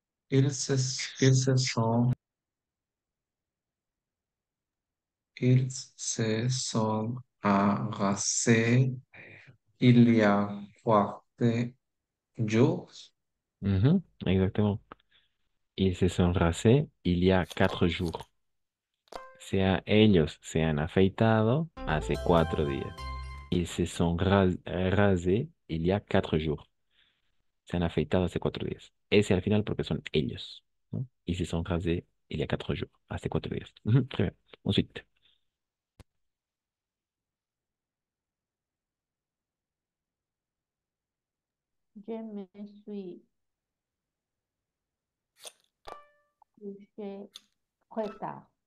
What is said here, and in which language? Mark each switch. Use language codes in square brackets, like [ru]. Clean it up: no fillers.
[fr] Ils se, ils se sont, ils se sont arrasés il y a 4 jours. Ujú, exactement. Ils se sont rasés il y a 4 jours. [es] Ellos se han afeitado hace 4 días. [fr] Ils se sont rasés il y a 4 jours. [es] Se han afeitado hace 4 días. Ese al final porque son ellos, ¿no? [fr] Ils se sont rasés il y a 4 jours. [es] Hace 4 días. Ujú, [fr] très bien. Ensuite, Je me suis couchée très tard.